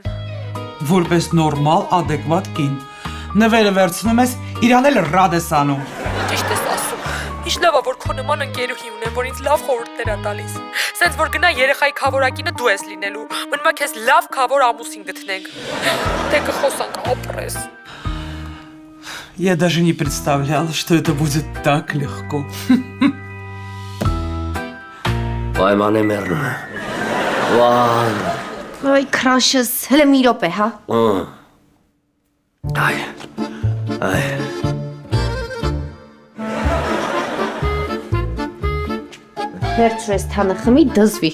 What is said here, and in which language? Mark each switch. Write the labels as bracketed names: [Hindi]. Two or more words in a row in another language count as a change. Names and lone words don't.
[Armenian] Որպես նորմալ, ադեկվատ կին։ Նվերը վերցնում ես, իրան էլ ռադ ես անում։ Ճիշտ ես ասում։ Ինչ լավ է, որ քո նման ընկերուհի ունեմ, որ ինձ լավ խորհուրդներ է տալիս։ Սենց որ գնա երեխայի քավորակինը դու ես լինելու։ Մնում է քեզ լավ քավոր ամուսին գտնենք։ Դե կխոսանք ապրես։ [Russian] Я даже не представлял, что это будет так легко. [Armenian] Պայման է մեռնում։ Վան։ Այ քրաշս, հələ մի րոպե, հա։ Այ։ Վերցրես թանը խմի դզվի։